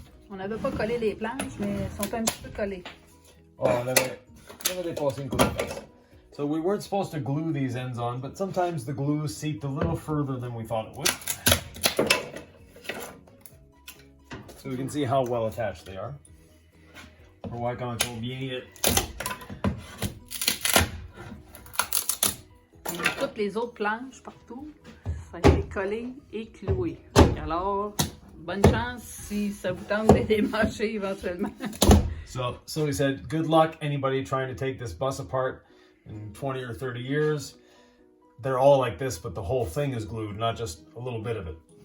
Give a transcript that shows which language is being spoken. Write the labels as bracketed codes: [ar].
[fr] On n'avait pas collé les planches, mais elles sont un petit peu collées. Oh, on avait dépassé une couple de fois. [en] So we weren't supposed to glue these ends on, but sometimes the glue seeped a little further than we thought it would. So we can see how well attached they are. [fr] On voit quand ils sont bien. Et toutes les autres planches partout, ça a été collé et cloué. Alors, bonne chance si ça vous tente de les démancher éventuellement. [en] So he said, good luck anybody trying to take this bus apart in 20 or 30 years. They're all like this, but the whole thing is glued, not just a little bit of it.